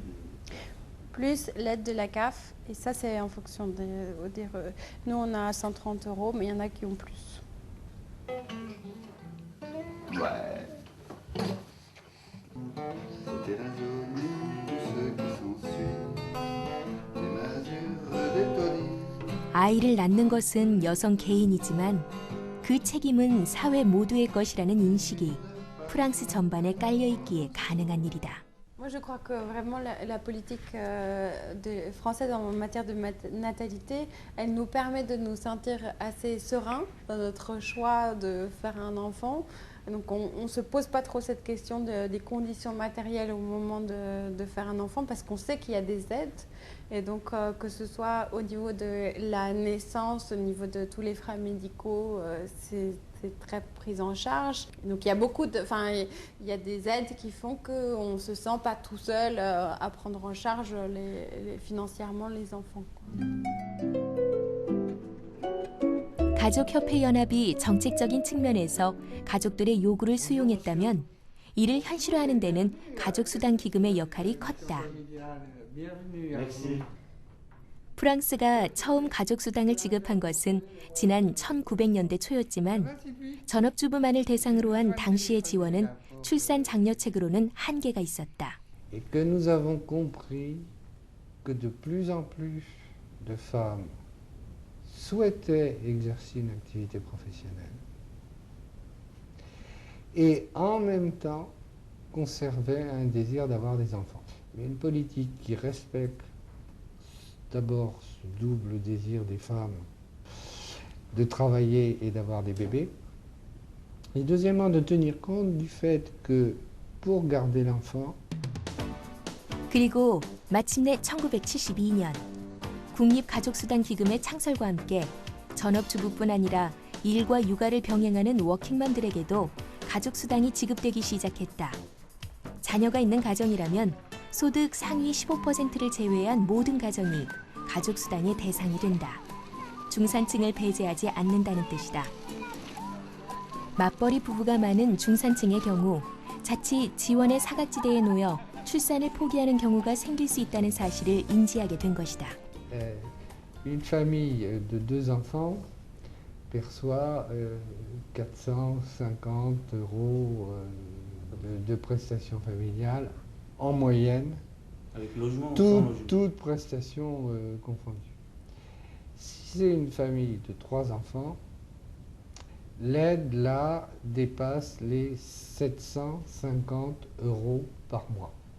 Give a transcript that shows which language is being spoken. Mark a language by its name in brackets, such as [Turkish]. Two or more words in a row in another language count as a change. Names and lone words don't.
[French] Plus l'aide de la CAF, et ça c'est en fonction des nous on a 130 €, mais il y en a qui ont plus. Ouais. C'était la journée de ceux qui s'ensuivent, des masures des taudis. [Korean] 아이를 낳는 것은 여성 개인이지만 그 책임은 사회 모두의 것이라는 인식이 프랑스 전반에 깔려 있기에 가능한 일이다. [French] Moi, je crois que vraiment la politique française en matière de natalité, elle nous permet de nous sentir assez sereins dans notre choix de faire un enfant. Donc, on ne se pose pas trop cette question des conditions matérielles au moment de faire un enfant parce qu'on sait qu'il y a des aides. Et donc, que ce soit au niveau de la naissance, au niveau de tous les frais médicaux, c'est très pris en charge. Donc il y a il y a des aides qui font qu'on ne se sent pas tout seul à prendre en charge financièrement les enfants. [Korean] 가족협회연합이 정책적인 측면에서 가족들의 요구를 수용했다면 이를 현실화하는 데는 가족수당 기금의 역할이 컸다. 프랑스가 처음 가족수당을 지급한 것은 지난 1900년대 초였지만 전업주부만을 대상으로 한 당시의 지원은 출산 장려책으로는 한계가 있었다. [French] Et que nous avons compris que de plus en plus de femmes souhaitaient exercer une activité professionnelle et en même temps conservaient un désir d'avoir des enfants. Mais une politique qui respecte d'abord ce double désir des femmes de travailler et d'avoir des bébés, et deuxièmement de tenir compte du fait que pour garder l'enfant. [Korean] 그리고 마침내 1972년 국립가족수당기금의 창설과 함께 전업주부뿐 아니라 일과 육아를 병행하는 워킹맘들에게도 가족수당이 지급되기 시작했다. 자녀가 있는 가정이라면 소득 상위 15%를 제외한 모든 가정이 가족수당의 대상이 된다. 중산층을 배제하지 않는다는 뜻이다. 맞벌이 부부가 많은 중산층의 경우 자칫 지원의 사각지대에 놓여 출산을 포기하는 경우가 생길 수 있다는 사실을 인지하게 된 것이다. [French] Une famille de 2 enfants perçoit 450 € de prestations familiales en moyenne Avec logement ou sans logement? Toutes prestations confondues. Si c'est une famille de 3 enfants, l'aide là dépasse les 750 € par mois.